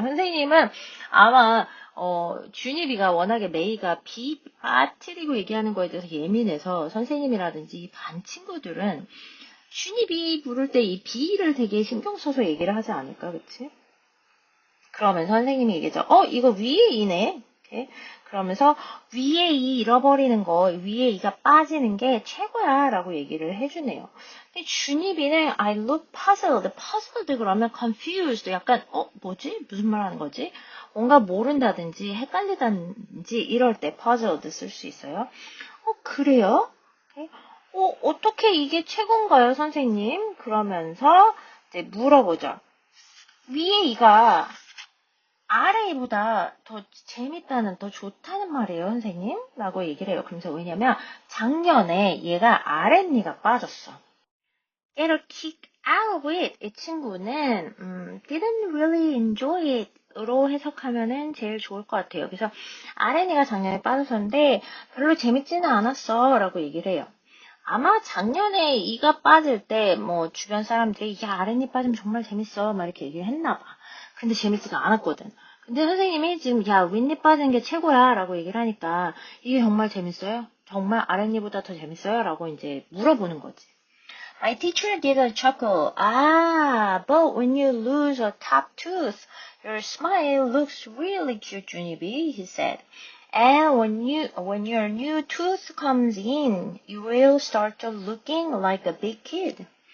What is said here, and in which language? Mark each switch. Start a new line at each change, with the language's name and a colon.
Korean: 선생님은 아마 준이비가 워낙에 메이가 비 빠뜨리고 얘기하는 거에 대해서 예민해서 선생님이라든지 반 친구들은 준이비 부를 때 이 비를 되게 신경 써서 얘기를 하지 않을까, 그치? 그러면 선생님이 얘기하죠. 이거 위에 이네. 이렇게. 그러면서 위에 이 잃어버리는 거, 위에 이가 빠지는 게 최고야 라고 얘기를 해주네요. 근데 준이비는
English: I look puzzled.
Korean: puzzled 그러면 confused. 약간 뭐지? 무슨 말 하는 거지? 뭔가 모른다든지 헷갈리다든지 이럴 때 puzzled 쓸 수 있어요. 그래요? 어떻게 이게 최고인가요, 선생님? 그러면서 이제 물어보죠. 위에 이가 아래보다 더 재밌다는, 더 좋다는 말이에요, 선생님? 라고 얘기를 해요. 그러면서 왜냐면 작년에 얘가 아랫니가 빠졌어.
English: Get a kick out of it.
Korean: 이 친구는
English: didn't really enjoy it
Korean: 로 해석하면은 제일 좋을 것 같아요. 그래서 아랫니가 작년에 빠졌었는데 별로 재밌지는 않았어 라고 얘기를 해요. 아마 작년에 이가 빠질 때 뭐 주변 사람들이 야 아랫니 빠지면 정말 재밌어 막 이렇게 얘기를 했나 봐. 근데 재밌지가 않았거든. 근데 선생님이 지금 야 윗니 빠지는 게 최고야 라고 얘기를 하니까 이게 정말 재밌어요? 정말 아랫니보다 더 재밌어요? 라고 이제 물어보는 거지.
English: My teacher did a chuckle. But when you lose a top tooth, your smile looks really cute, Junibi, he said. And when your new tooth comes in, you will start looking like a big kid.